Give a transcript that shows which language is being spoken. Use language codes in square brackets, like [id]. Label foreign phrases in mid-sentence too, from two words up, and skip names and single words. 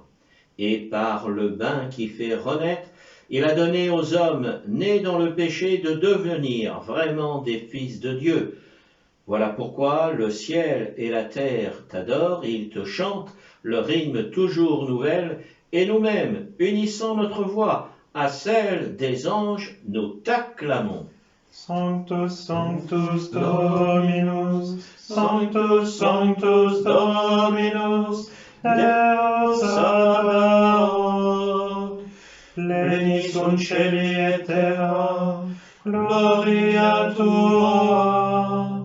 [fr] Et par le bain qui fait renaître, il a donné aux hommes nés dans le péché de devenir vraiment des fils de Dieu. Voilà pourquoi le ciel et la terre t'adorent, ils te chantent le rythme toujours nouvelle, et nous-mêmes, unissant notre voix à celle des anges, nous t'acclamons. [la] Sanctus, Sanctus Dominus, Sanctus, Sanctus Dominus, Deus Sabaoth, pleni sunt celi et terra, gloria tua.